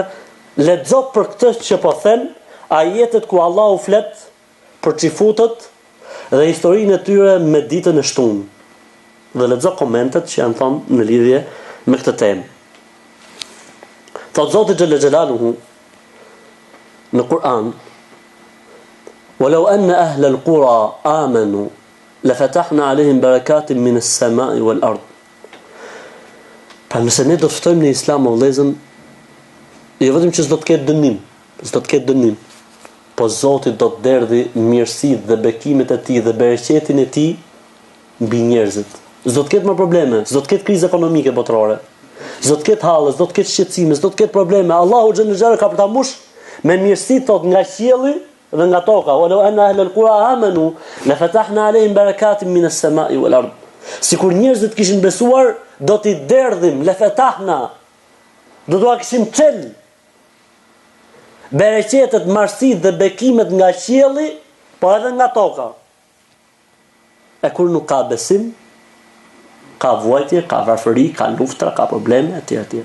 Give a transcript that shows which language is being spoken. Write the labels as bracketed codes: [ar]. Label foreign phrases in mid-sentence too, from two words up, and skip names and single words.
[sq] Lexo për këtë që po them, ajetet ku Allahu flet për çifutët dhe historinë e tyre me ditën e shtunë. Dhe lexo komentet që janë thënë në lidhje me këtë temë. Thot Zoti [ar] جل جلاله [sq] në Kur'an: [ar] "ولو أن أهل القرى آمنوا لفتحنا عليهم بركات من السماء والأرض." [sq] Pra nëse ne do të ftojmë në Islam o vëllezër, jo vetëm që s'do të ketë dënim, po Zoti do të derdhi mirësitë dhe bekimet e tij dhe bereqetin e tij mbi njerëzit. S'do të ketë më probleme, s'do të ketë krizë ekonomike botërore, s'do të ketë halle, s'do të ketë shqetësime, s'do të ketë probleme. Allahu [ar] جلاله جلاله [sq] ka për ta mbush me mirësi thot nga qielli dhe nga toka. [ar] ولو أن أهل القرى آمنوا لفتحنا عليهم بركات من السماء والأرض. [sq] Sikur njerëzit kishin besuar, do t'i derdhim lafatahna, do t'ua kishim çel bereqetet, marësitë dhe bekimet nga qielli, po edhe nga toka. E kur nuk ka besim, ka vuajtje, ka varfëri, ka luftra, ka probleme, etj.